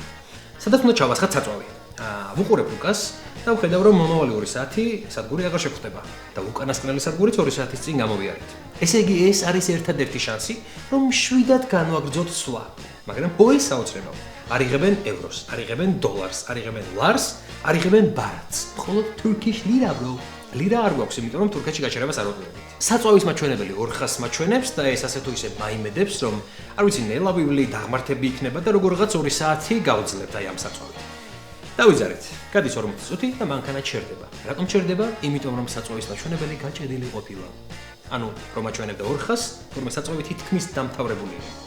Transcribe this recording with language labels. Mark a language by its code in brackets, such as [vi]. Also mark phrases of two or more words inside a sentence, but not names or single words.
[ka] სადაც უნდა ჩავასხათ საწვავი. ვუყურებ ლუკას და ვხედავ რომ მომავალი 2 საათი სადგური აღარ შეხვდება და უკანასკნელი სადგურიც 2 საათის წინ გამოვიარეთ. ესე იგი ეს არის ერთადერთი შანსი რომ შვიდად განვაგრძოთ სვლა. მაგრამ oi საოცრებო. არ იღებენ ევროს, არ იღებენ დოლარს, არ იღებენ ლარს, არ იღებენ ბარათს. [en] მხოლოდ Turkish lira bro. [ka] ლირა არ გვაქვს, იმიტომ რომ თურქეთში გაჩერებას არ ვუყურებთ. საწვავის მაჩვენებელი 200 მაჩვენებს და ეს ასე თუ ისე მაიმედებს, რომ არ ვიცი, ნელავივლი დაღმართები იქნება და როგორღაც 2 საათი გავძლებთ აი ამ საწვავით. დავიზარეთ. გადის 40 წუთი და მანქანა ჩერდება. რატომ ჩერდება? იმიტომ რომ საწვავის მაჩვენებელი გაჭედილი ყოფილა. ანუ რომ აჩვენებდა 200, თურმე საწვავი თითქმის დამთავრებულია.